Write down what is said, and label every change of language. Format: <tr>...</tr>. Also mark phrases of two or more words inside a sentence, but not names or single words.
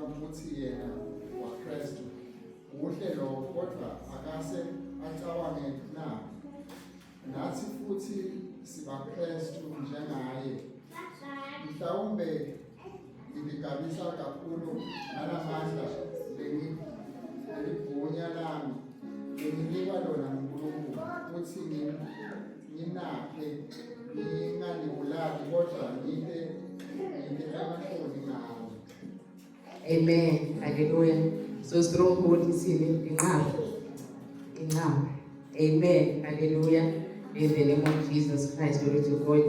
<zu>ukuthi yena waKristu uhle lo kodwa akase acabange na nathi futhi sibaKristu njengaye mhlawumbe ngigabisa kakhulu nalamandla leligunya lami nginikwa lona nguNkulunkulu ukuthi nginaphe</zu> <en>Amen. Hallelujah. So stronghold is in now. Amen. Hallelujah. In the name of Jesus Christ, glory to God.</en>